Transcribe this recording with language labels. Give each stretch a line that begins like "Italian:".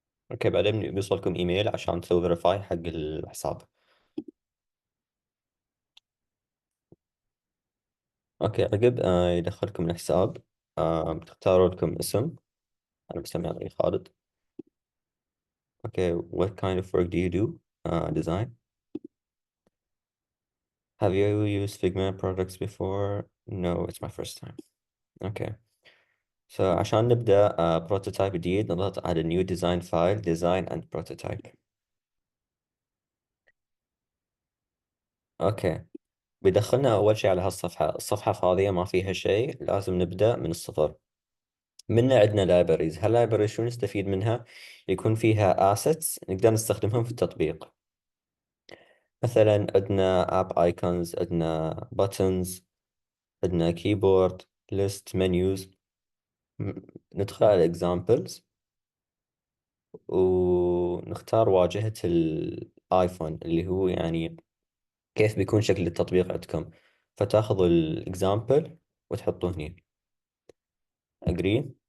Arabic: أوكي، بعدين بيوصلكم إيميل عشان تسوي verify حق الحساب. أوكي، عقب يدخلكم الحساب. بتختاروا لكم اسم. أنا بسمي علي خالد.
English: Okay, what kind of work do you do? Design. Have you used Figma products before? No, it's my first time. Okay. So
Arabic: عشان نبدأ بروتوتايب جديد نضغط على
English: new design file design and prototype.
Arabic: اوكي، بيدخلنا اول شيء على هالصفحة. الصفحة فاضية ما فيها شيء، لازم نبدأ من الصفر. منا عندنا libraries. هاللايبرري شو نستفيد منها؟ يكون فيها assets نقدر نستخدمهم في التطبيق. مثلا عندنا app icons، عندنا buttons، عندنا keyboard list menus. ندخل على examples ونختار واجهة الايفون اللي هو يعني كيف بيكون شكل التطبيق عندكم، فتاخذوا الاكزامبل وتحطوه هنا.
English: agree.